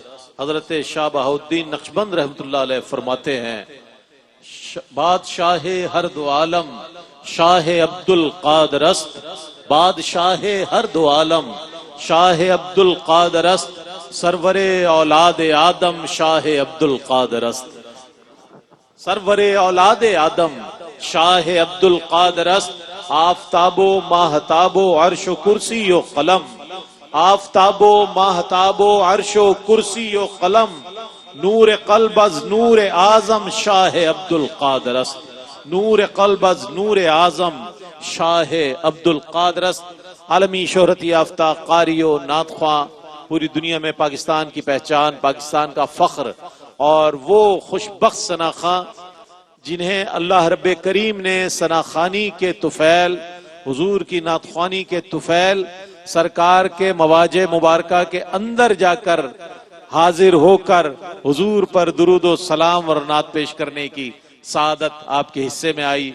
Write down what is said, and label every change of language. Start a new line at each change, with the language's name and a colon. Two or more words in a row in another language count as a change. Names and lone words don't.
Urdu: حضرت شاہ بہاؤالدین نقشبند رحمۃ اللہ علیہ فرماتے ہیں
Persian: بادشاہ ہر دو عالم شاہ عبد القادر است، بادشاہ ہر دو عالم شاہ عبد القادر است، سرور اولاد آدم شاہ عبد القادر است، سرور اولاد آدم شاہ عبد القادر است۔ آفتاب و ماہتاب و عرش و کرسی و قلم، آفتاب و ماہتاب و عرش و کرسی و قلم، نور قلب از نور اعظم شاہ عبد القادر است، نور قلب از نور اعظم شاہ عبد القادر است۔
Urdu: عالمی شہرت یافتہ قاری و نعت خواں، پوری دنیا میں پاکستان کی پہچان، پاکستان کا فخر، اور وہ خوش بخت ثنا خواں جنہیں اللہ رب کریم نے ثنا خوانی کے طفیل، حضور کی نعت خوانی کے طفیل، سرکار کے مواجع مبارکہ کے اندر جا کر حاضر ہو کر حضور پر درود و سلام اور نعت پیش کرنے کی سعادت آپ کے حصے میں آئی۔